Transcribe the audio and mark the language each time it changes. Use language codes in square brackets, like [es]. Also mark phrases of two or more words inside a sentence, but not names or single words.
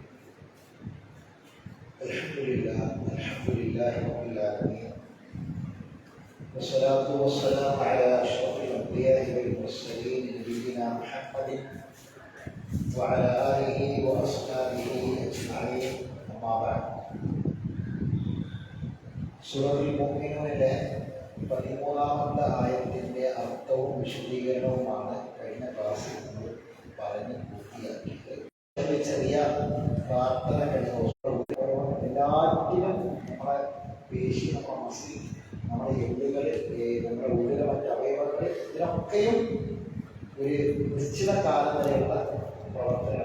[ar] الحمد لله رب العالمين، والصلاة والسلام على أشرف الأنبياء والمرسلين نبينا محمد وعلى آله وأصحابه أجمعين. أما بعد. [ml] സൂറത്തുൽ മുഅ്മിനൂനിലെ 13ാമത്തെ ആയത്തിന്റെ അർത്ഥവും വിശദീകരണവുമാണ് കഴിഞ്ഞ ക്ലാസ്സിൽ നമ്മൾ പറഞ്ഞ് പൂർത്തിയാക്കിയത്. ചെറിയ പ്രാർത്ഥനകൾ എല്ലാറ്റിനും നമ്മളെ പേശി, നമ്മുടെ മസിൽ, നമ്മുടെ എല്ലുകൾ, നമ്മുടെ ഉള്ളിലെ മറ്റ് അവയവങ്ങൾ, ഇതിനൊക്കെയും ഒരു നിശ്ചിത കാലം വരെയുള്ള പ്രവർത്തനം.